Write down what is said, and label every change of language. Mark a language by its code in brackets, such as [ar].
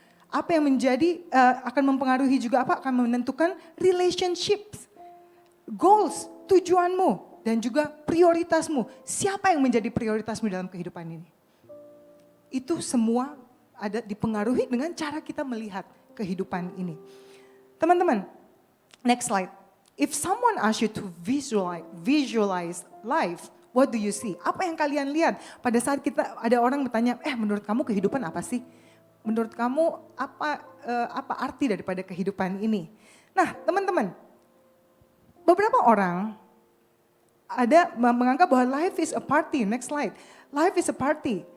[id] Apa yang akan mempengaruhi juga akan menentukan relationships, goals, tujuanmu, dan juga prioritasmu. Siapa yang menjadi prioritasmu dalam kehidupan ini? Itu semua dipengaruhi dengan cara kita melihat kehidupan ini. Teman-teman, [en] next slide. If someone asks you to visualize life, what do you see? [id] Apa yang kalian lihat pada saat ada orang bertanya, menurut kamu kehidupan apa sih? Menurut kamu apa arti daripada kehidupan ini? Nah, teman-teman, beberapa orang menganggap bahwa [en] life is a party. Next slide. Life is a party.